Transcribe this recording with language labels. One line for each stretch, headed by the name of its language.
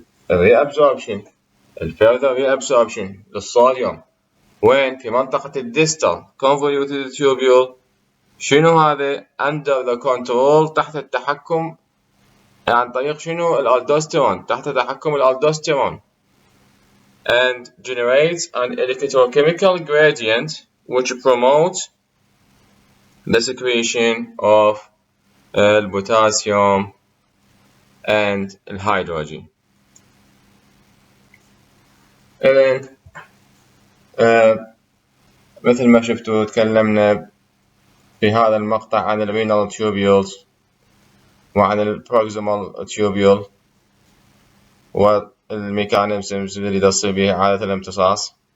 Arabic: الريابزوربشن الفيرذر ريابزوربشن للصوديوم وين؟ في منطقة الديستال convoluted tubule. شنو هذا؟
English: under the control
Arabic: تحت التحكم عن طريق شنو؟ الالدوستيرون، تحت تحكم الالدوستيرون.
English: and generates an electrochemical gradient which promotes the secretion of البوتاسيوم and الهيدروجين.
Arabic: إذن مثل ما شفتوا تكلمنا في هذا المقطع عن الرينال tubules وعن البروكسيمال تيوبيول والميكانيزمز اللي تصير بها عادة الامتصاص